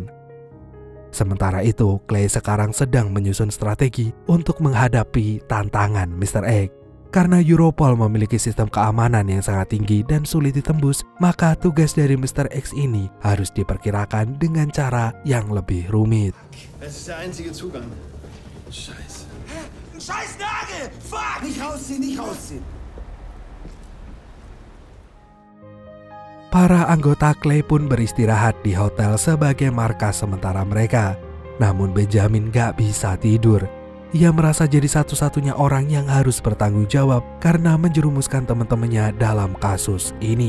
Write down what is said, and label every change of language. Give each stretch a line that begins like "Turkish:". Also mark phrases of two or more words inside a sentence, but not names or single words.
Indonesian: Sementara itu, Clay sekarang sedang menyusun strategi untuk menghadapi tantangan Mr. X. Karena Europol memiliki sistem keamanan yang sangat tinggi dan sulit ditembus, maka tugas dari Mr. X ini harus diperkirakan dengan cara yang lebih rumit.
German: Es ist der einzige Zugang. Scheiße. Ein scheiß Nagel! Fuck! Nicht rausziehen, nicht rausziehen.
Indonesian: Para anggota Clay pun beristirahat di hotel sebagai markas sementara mereka. Namun Benjamin gak bisa tidur. Ia merasa jadi satu-satunya orang yang harus bertanggung jawab karena menjerumuskan teman-temannya dalam kasus ini.